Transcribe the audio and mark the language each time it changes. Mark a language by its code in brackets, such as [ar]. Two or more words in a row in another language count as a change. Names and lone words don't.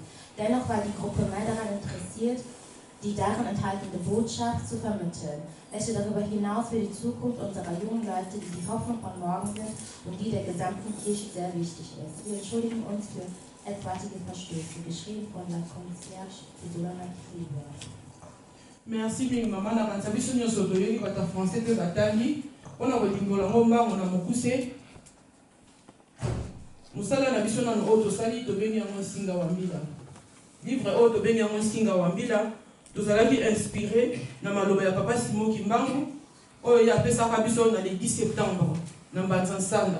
[de] Dennoch war die Gruppe mehr daran interessiert, die darin enthaltene Botschaft zu vermitteln, welche darüber hinaus für die Zukunft unserer jungen Leute, die Hoffnung von morgen sind und die der gesamten Kirche sehr wichtig ist. Wir entschuldigen uns für etwaige Verstöße, geschrieben von la Concierge Isolana Kiba. [fr] Merci bien, maman. [ln] Na kansabiso nyoso toyeli bata français pe batangi. Ona kolingola ngomba ngona mokuse. Musala na biso na oto sali to bengi yango singa wambila. Livre oto bengi yango singa wambila. Tozalaki inspiré na maloba ya papa Simon Kimbangu oyo yapesaka biso na [fr] le 10 septembre [ln] na Mbanza Nsanda.